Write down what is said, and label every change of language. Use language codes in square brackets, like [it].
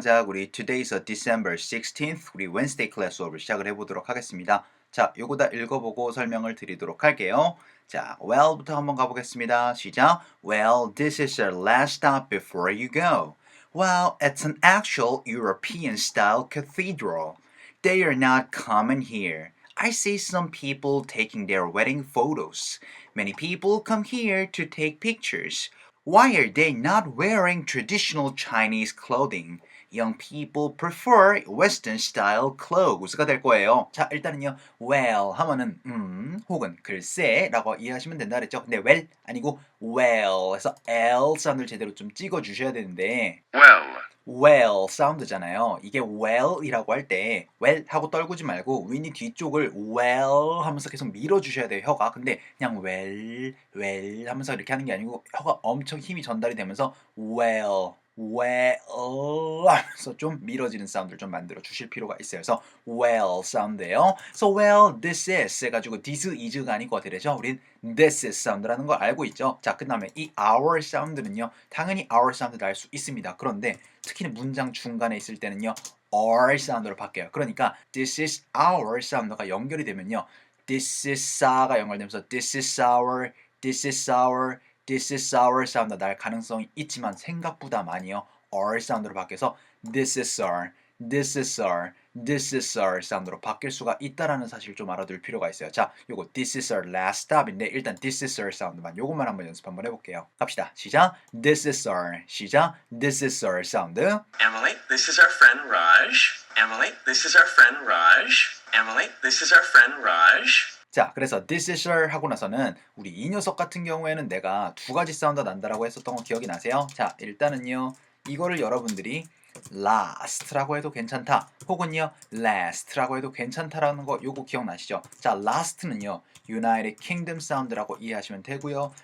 [ko] 자, 우리 [en] Today's December 16th, [ko] 우리 Wednesday class 수업을 시작을 해보도록 하겠습니다. 자, 요거 다 읽어보고 설명을 드리도록 할게요. 자, well부터 한번 가보겠습니다. 시작. [en] Well, this is our last stop before you go. Well, it's an actual European-style cathedral. They are not common here. I see some people taking their wedding photos. Many people come here to take pictures. Why are they not wearing traditional Chinese clothing? Young people prefer Western style clothes [ko] 가 될 거예요. 자, 일단은요, well 하면은 혹은 글쎄라고 이해하시면 된다 그랬죠. 근데 well 아니고 well 해서 L 사운드를 제대로 좀 찍어 주셔야 되는데 well 사운드잖아요. 이게 well이라고 할 때 well 하고 떨구지 말고 윗니 뒤쪽을 well 하면서 계속 밀어 주셔야 돼요, 혀가. 근데 그냥 well 하면서 이렇게 하는 게 아니고 혀가 엄청 힘이 전달이 되면서 well 하면서 좀 밀어지는 사운드를 좀 만들어 주실 필요가 있어요. 그래서 well 사운드예요. [en] So well this is 해가지고 this is가 아니고 어떻게 되죠? [ko] 우린 this is 사운드라는 걸 알고 있죠. 자, 그 다음에 이 our 사운드는요, 당연히 our 사운드 날 수 있습니다. 그런데 특히 문장 중간에 있을 때는요, our 사운드로 바뀌어요. 그러니까 this is our 사운드가 연결이 되면요, this is 가 연결되면서 this is our, this is our, this is our 사운드 날 가능성이 있지만 생각보다 많이요, our 사운드로 바뀌어서 this is our, this is our, this is our 사운드로 바뀔 수가 있다라는 사실 좀 알아둘 필요가 있어요. 자, 요거 [en] this is our last stop [ko] 인데 일단 this is our 사운드만 요것만 한번 연습 한번 해볼게요. 갑시다. 시작. [en] This is our. [ko] 시작. [en] This is our 사운드. Emily, this is our friend Raj. Emily, this is our friend Raj. Emily, this is our friend Raj. [ko] 자, 그래서 this is our 하고 나서는 우리 이 녀석 같은 경우에는 내가 두 가지 사운드 난다라고 했었던 거 기억이 나세요? 자, 일단은요, 이거를 여러분들이 last라고 해도 괜찮다, 혹은요 last라고 해도 괜찮다라는 거 요거 기억나시죠? 자, last는요 United Kingdom 사운드라고 이해하시면 되고요.